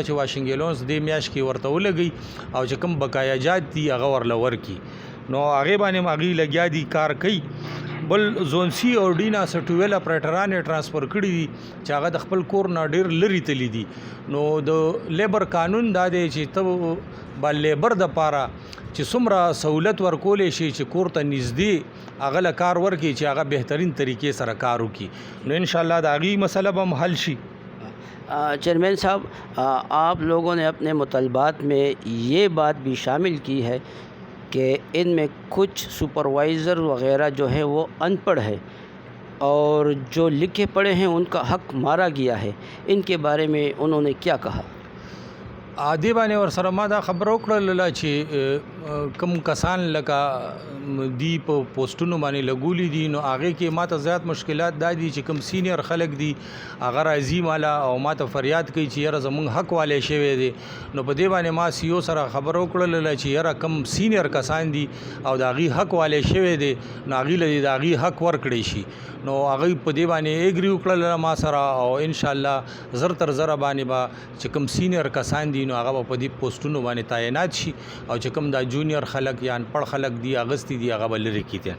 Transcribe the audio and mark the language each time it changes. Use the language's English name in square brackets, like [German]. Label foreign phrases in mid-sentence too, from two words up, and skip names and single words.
[Pashto] چې واشنګ لونز دې میاشت کې ورته ولګوي او چې کوم بقایا جات دي هغه ورله ورکړي نو هغې باندې هغې لګیا دي کار کوي بل زون سی او ډي نه څه 12 اپریټران یې ټرانسفر کړي دي چې هغه د خپل کور نه ډېر لرې تللي دي نو د لیبر قانون دا دی چې ته با لیبر د پاره چې څومره سہولت ورکولی شي چې کور ته نږدې هغه له کار ورکړي چې هغه بهترین طریقې سره کار وکړي نو انشاءاللہ د هغې مسله به هم حل شي [Urdu] چیئرمین صاحب آپ لوگوں نے اپنے مطالبات میں یہ بات بھی شامل کی ہے کہ ان میں کچھ سپروائزر وغیرہ جو ہے وہ ان پڑھ ہے اور جو لکھے پڑھے ہیں ان کا حق مارا گیا ہے ان کے بارے میں انہوں نے کیا کہا [Pashto] دې باندې ورسره ما دا خبره وکړله چې کوم کسان لکه دی په پوسټونو باندې لګولي دي نو هغې کې ما ته زیات مشکلات دا دي چې کوم سینیر خلک دي هغه راځي مالا او ما ته فریاد کوي چې یاره زمونږ حق والی شوی دی نو په دې باندې ما سی او سره خبره وکړله چې یاره کوم سینیر کسان دي او د هغې حق والی شوی دی نو هغې له د هغې حق ورکړی شي نو هغوی په دې باندې ایګري وکړله ما سره او انشاءالله زر تر زره باندې به چې کوم سینیر کسان دي نو هغه به په دې پوسټونو باندې تعینات شي او چې کوم دا جونیئر خلک یا انپړ خلک دي اغستی دي هغه به لرې